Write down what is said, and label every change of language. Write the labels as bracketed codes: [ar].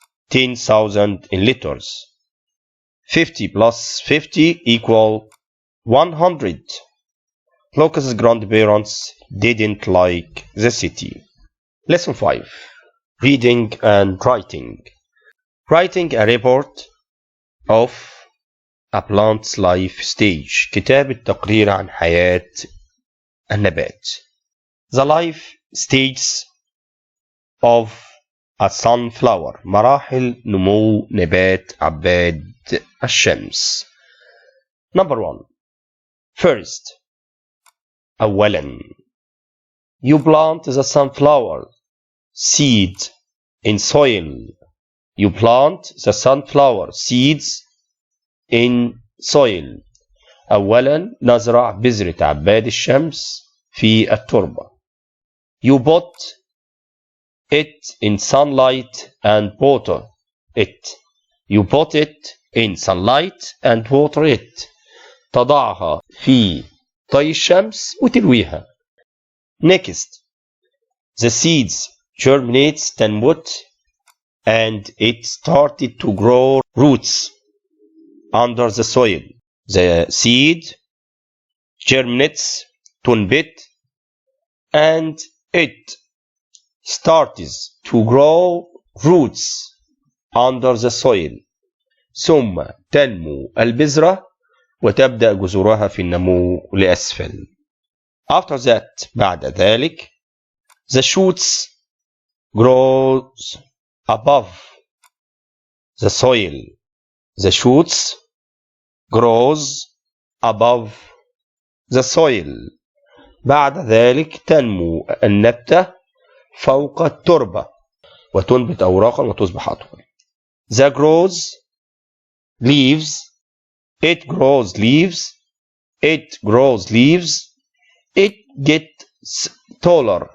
[en] 10,000 in letters. 50 plus 50 equal 100. Lucas's grandparents didn't like the city. Lesson 5. Reading and writing. Writing a report of a plant's life stage. [ar] كتابة تقرير عن حياة النبات. [en] The life stages of a sunflower. [ar] مراحل نمو نبات عباد الشمس. [en] Number 1. First. [ar] أولا. [en] You plant the sunflower seed in soil. You plant the sunflower seeds in soil. [ar] أولا نزرع بذرة عباد الشمس في التربة. [en] You put it in sunlight and water it. You put it in sunlight and water it. [ar] تضعها في طي الشمس وترويها. [en] Next. The seeds germinates [ar] تنبت [en] and it started to grow roots under the soil. The seed germinates [ar] تنبت [en] and it starts to grow roots under the soil. [ar] ثم تنمو البذرة وتبدأ جذورها في النمو لأسفل. [en] After that, [ar] بعد ذلك, [en] the shoots grows above the soil. The shoots grows above the soil. [ar] بعد ذلك تنمو النبتة فوق التربة وتنبت أوراقا وتصبح أطول. [en] The grows leaves. It grows leaves. It grows leaves. It gets taller.